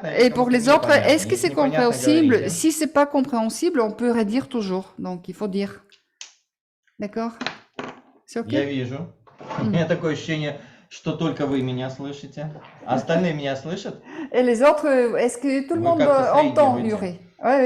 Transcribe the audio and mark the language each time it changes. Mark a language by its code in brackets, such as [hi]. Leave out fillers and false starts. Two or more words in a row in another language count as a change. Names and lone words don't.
[fr] et pour les autres, [ru] непонятно. [fr] est-ce que [ru] Если [fr] c'est [ru] непонятно, [fr] compréhensible? [ru] говорите. [fr] Si c'est pas compréhensible, on peut redire toujours. Donc il faut dire. D'accord? C'est ok? [ru] Я вижу. У меня такое ощущение, что только вы меня слышите. А остальные меня слышат? [fr] Et les autres, est-ce que tout le [ru] Вы [fr] monde [ru] как-то [fr] entend [ru] соедините. Yuri?